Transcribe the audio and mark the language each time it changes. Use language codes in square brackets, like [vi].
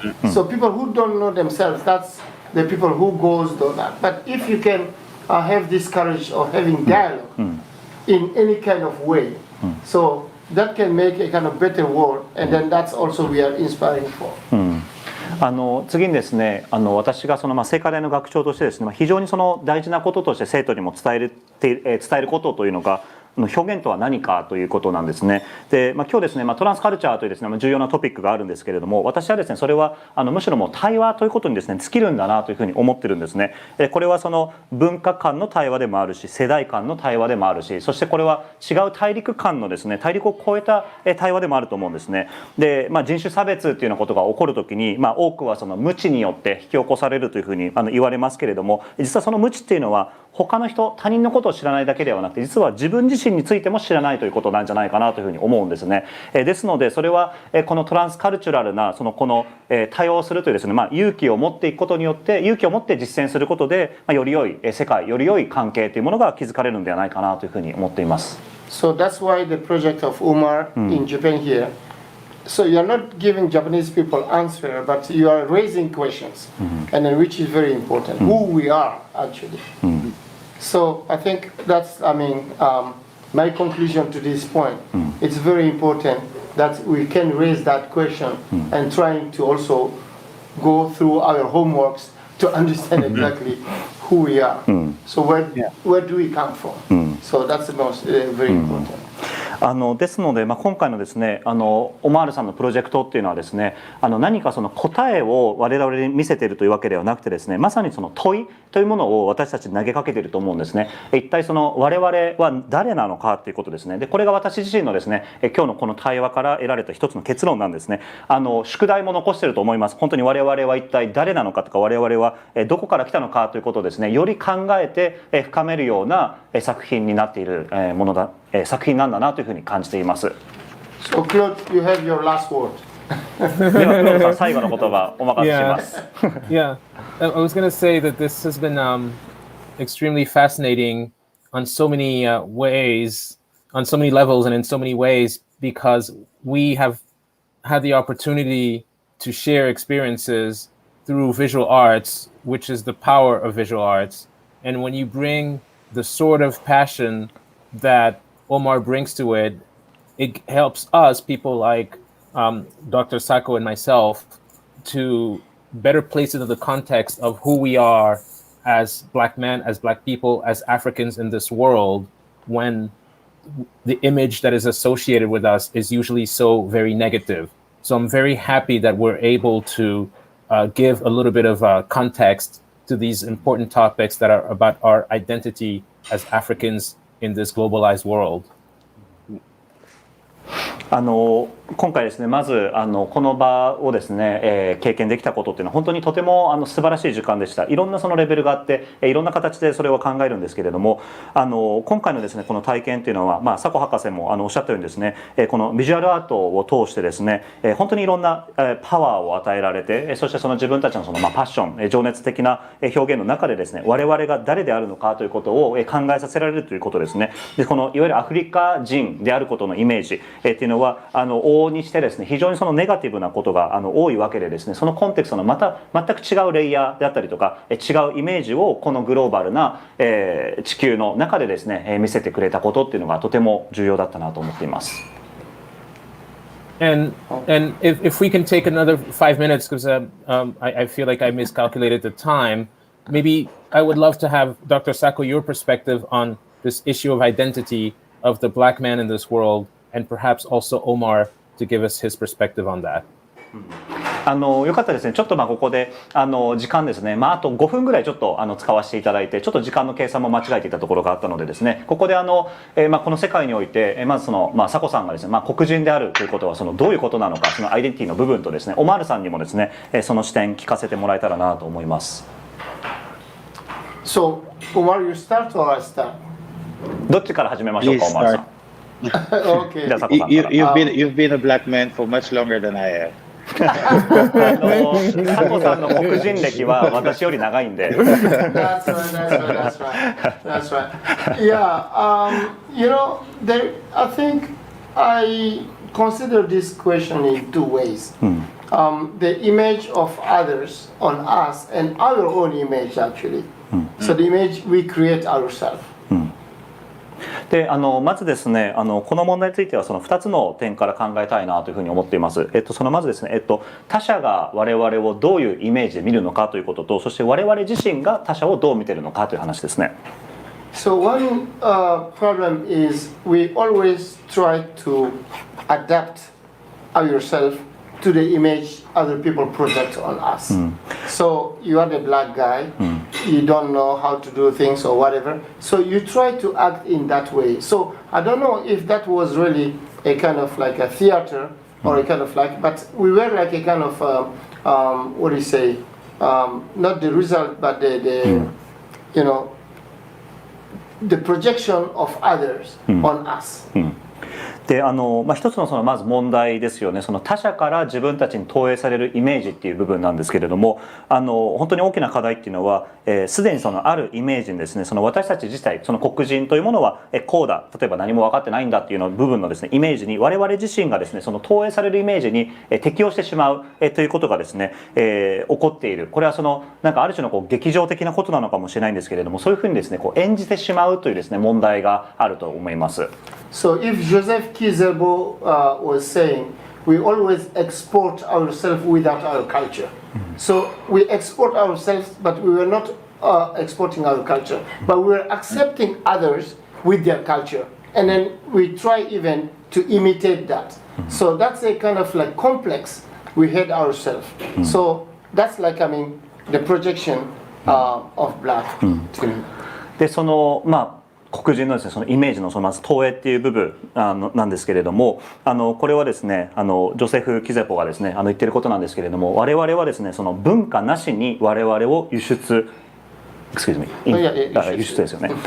[en] So people who don't know themselves, that's the people who goes do that. But if you can have this courage of having dialogue in any kind of way, so that can make a kind of better world, and then that's also we are inspiring for. [ja] 次にですね、私が聖華大の学長としてですね、非常に大事なこととして生徒にも伝えることというのが表現とは何かということなんですね。で、今日ですね、トランスカルチャーというですね、重要なトピックがあるんですけれども、私はですね、それはむしろもう対話ということにですね、尽きるんだなというふうに思ってるんですね。これは文化間の対話でもあるし、世代間の対話でもあるし、そしてこれは違う大陸間のですね、大陸を超えた対話でもあると思うんですね。で、人種差別っていうようなことが起こるときに、多くは無知によって引き起こされるというふうに言われますけれども、実はその無知っていうのは他の人、他人のことを知らないだけではなくて、実は自分自身についても知らないということなんじゃないかなというふうに思うんですね。ですのでそれはこのトランスカルチュラルなこの対応するというですね、勇気を持っていくことによって、勇気を持って実践することで、より良い世界、より良い関係というものが築かれるのではないかなというふうに思っています。 [en] So that's why the project of Omar in Japan here. So you're not giving Japanese people answer, but you are raising questions, and then which is very important. Who we are actually. So I think that's, my conclusion to this point. It's very important that we can raise that question and trying to also go through our homeworks to understand exactly who we are. So where do we come from? So that's the most very important. [ja] ですので、今回のですね、オマールさんのプロジェクトっていうのはですね、何か答えを我々に見せているというわけではなくてですね、まさに問いというものを私たちに投げかけていると思うんですね。一体我々は誰なのかということですね。で、これが私自身のですね、今日のこの対話から得られた一つの結論なんですね。宿題も残していると思います。本当に我々は一体誰なのかとか、我々はどこから来たのかということをですね、より考えて深めるような作品になっているものだ、作品なんだなというふうに感じています。 [en] So Claude, you have your last word. [ja] ではクロードさん、最後の言葉お任せします。 [en] Yeah, I was going to say that this has been extremely fascinating on so many ways, on so many levels, and in so many ways, because we have had the opportunity to share experiences through visual arts, which is the power of visual arts. And when you bring the sort of passion that Omar brings to it, it helps us, people like Dr. Sacko and myself, to better place it in the context of who we are as Black men, as Black people, as Africans in this world, when the image that is associated with us is usually so very negative. So I'm very happy that we're able to give a little bit of context to these important topics that are about our identity as Africans in this globalized world. [ja] 今回ですね、まずこの場をですね、経験できたことっていうのは本当にとても素晴らしい時間でした。いろんなレベルがあって、いろんな形でそれを考えるんですけれども、今回のですねこの体験っていうのは、サコ博士もおっしゃったようにですね、このビジュアルアートを通してですね、本当にいろんなパワーを与えられて、そして自分たちのパッション、情熱的な表現の中でですね、我々が誰であるのかということを考えさせられるということですね。で、このいわゆるアフリカ人であることのイメージっていうのは往々にしてですね、非常にネガティブなことが多いわけでですね、そのコンテクストの全く違うレイヤーであったりとか、違うイメージをこのグローバルな地球の中でですね、見せてくれたことっていうのがとても重要だったなと思っています。 [en] And if we can take another 5 minutes, because I feel like I miscalculated the time, maybe I would love to have Dr. Sacko, your perspective on this issue of identity of the Black man in this world, and perhaps also Omar to give us his perspective on that. [ja] よかったですね。ちょっとここで時間ですね、あと5分ぐらいちょっと使わせていただいて、ちょっと時間の計算も間違えていたところがあったのでですね、ここでこの世界においてまずサコさんがですね、黒人であるということはどういうことなのか、そのアイデンティティの部分とですね、オマールさんにもですね、その視点聞かせてもらえたらなと思います。 [en] So Omar, you start or I start? [ja] どっちから始めましょうか、オマールさん。 [en] Okay. [ja] じゃあサコさんから。 [en] You've been a black man for much longer than I have. [ja] サコさんの黒人歴は私より長いんで。 [en] That's right. Yeah, I think I consider this question in two ways. The image of others on us and our own image actually. So the image we create ourselves. [ja] でまずですねこの問題についてはその2つの点から考えたいなというふうに思っています。そのまずですね、他者が我々をどういうイメージで見るのかということと、そして我々自身が他者をどう見ているのかという話ですね。 [en] So one problem is we always try to adapt ourselves to the image other people project on us. So you are the black guy, you don't know how to do things or whatever, so you try to act in that way. So I don't know if that was really a kind of like a theater or a kind of like, but we were like a kind of what do you say, not the result but the you know the projection of others on us. [ja] で一つのそのまず問題ですよね。その他者から自分たちに投影されるイメージっていう部分なんですけれども、本当に大きな課題っていうのはすでにそのあるイメージにですね、その私たち自体その黒人というものはこうだ、例えば何も分かってないんだっていうの部分のですねイメージに我々自身がですねその投影されるイメージに適応してしまうということがですね起こっている。これはそのなんかある種のこう劇場的なことなのかもしれないんですけれども、そういうふうにですねこう演じてしまうというですね問題があると思います。 [en] So if Joseph Kizerbo was saying, we always export ourselves without our culture. So we export ourselves, but we were not exporting our culture, but we were accepting others with their culture. And then we try even to imitate that. So that's a kind of like complex we had ourselves. So that's like, I mean, the projection of black to me. [ja] でその黒人のですねそのイメージのそのまず投影っていう部分なんですけれども、これはですねジョセフ・キゼポがですね言ってることなんですけれども、我々はですねその文化なしに我々を輸出輸出ですよね。